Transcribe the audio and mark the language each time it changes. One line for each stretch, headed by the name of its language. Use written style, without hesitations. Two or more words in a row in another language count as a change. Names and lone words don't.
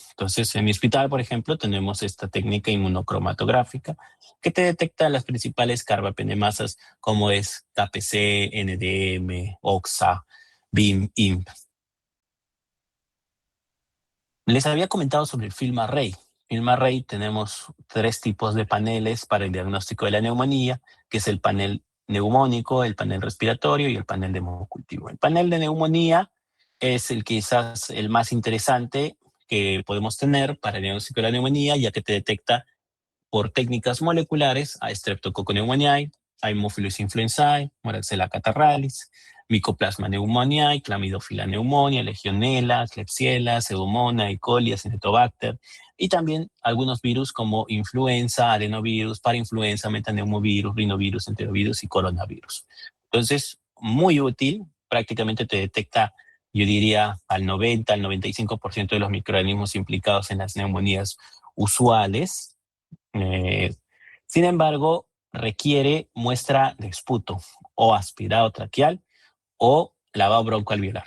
Spanish: Entonces, en mi hospital, por ejemplo, tenemos esta técnica inmunocromatográfica que te detecta las principales carbapenemasas como es KPC, NDM, OXA, BIM, IMP. Les había comentado sobre el film array. Film array tenemos 3 tipos de paneles para el diagnóstico de la neumonía, que es el panel neumónico, el panel respiratorio y el panel de hemocultivo. El panel de neumonía es quizás el más interesante que podemos tener para el diagnóstico de la neumonía, ya que te detecta por técnicas moleculares a Streptococcus pneumoniae, Haemophilus influenzae, Moraxella catarrhalis, Mycoplasma pneumoniae, Chlamydophila pneumonia, Legionella, Klebsiella, Pseudomonas, E. coli, Acinetobacter, y también algunos virus como influenza, adenovirus, parainfluenza, metaneumovirus, rinovirus, enterovirus y coronavirus. Entonces, muy útil, prácticamente te detecta, yo diría, al 90, al 95% de los microorganismos implicados en las neumonías usuales. Sin embargo, requiere muestra de esputo o aspirado traqueal o lavado broncoalveolar.